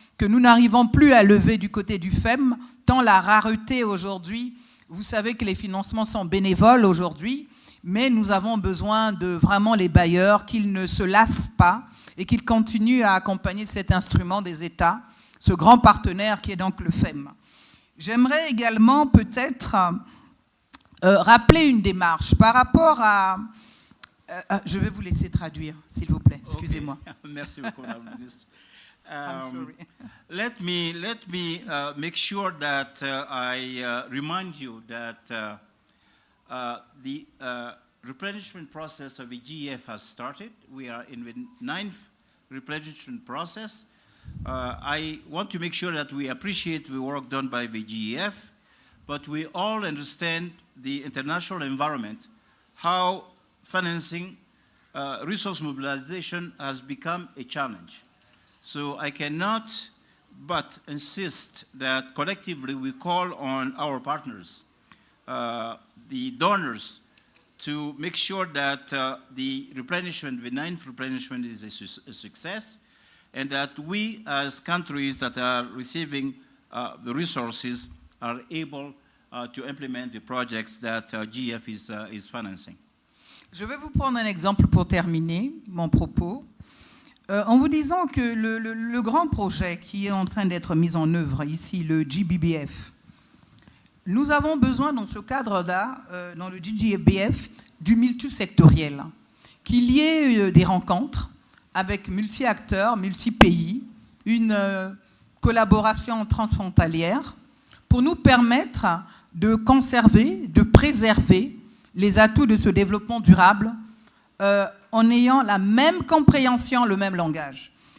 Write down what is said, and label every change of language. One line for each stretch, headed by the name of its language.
French: que nous n'arrivons plus à lever du côté du FEM, tant la rareté aujourd'hui, vous savez que les financements sont bénévoles aujourd'hui, mais nous avons besoin de vraiment les bailleurs, qu'ils ne se lassent pas et qu'ils continuent à accompagner cet instrument des États, ce grand partenaire qui est donc le FEM. J'aimerais également peut-être rappeler une démarche par rapport à... je vais vous laisser traduire, s'il vous plaît. Excusez-moi. Okay. Merci beaucoup, Madame la Ministre.
English: I'm sorry. Let me make sure that I remind you that the replenishment process of the GEF has started. We are in the 9th replenishment process. I want to make sure that we appreciate the work done by the GEF, but we all understand the international environment, how financing resource mobilization has become a challenge. So I cannot but insist that collectively we call on our partners, the donors, to make sure that the replenishment, the 9th replenishment is a success, and that we as countries that are receiving the resources are able to implement the projects that GEF is financing.
French: Je vais vous prendre un exemple pour terminer mon propos, en vous disant que le grand projet qui est en train d'être mis en œuvre ici, le GBFF, nous avons besoin dans ce cadre-là, dans le GBFF, du multisectoriel, qu'il y ait des rencontres avec multi-acteurs, multi-pays, une collaboration transfrontalière pour nous permettre de conserver, de préserver les atouts de ce développement durable en ayant la même compréhension, le même langage.